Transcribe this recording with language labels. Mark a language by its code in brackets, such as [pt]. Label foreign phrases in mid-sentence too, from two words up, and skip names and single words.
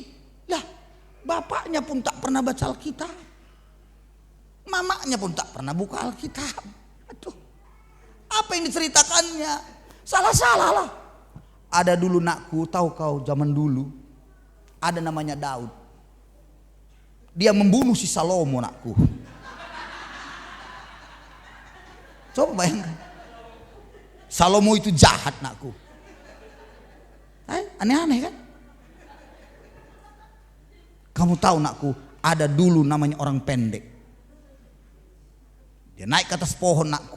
[id] Lah, bapaknya pun tak pernah baca Alkitab. Mamanya pun tak pernah buka Alkitab. Aduh, apa yang diceritakannya? Salah-salah lah. Ada dulu, nakku, tahu kau zaman dulu ada namanya Daud. Dia membunuh si Salomo, nakku. Coba bayangkan. Salomo itu jahat, nakku. Aneh-aneh kan? Kamu tahu, nakku, ada dulu namanya orang pendek. Dia naik ke atas pohon, nakku.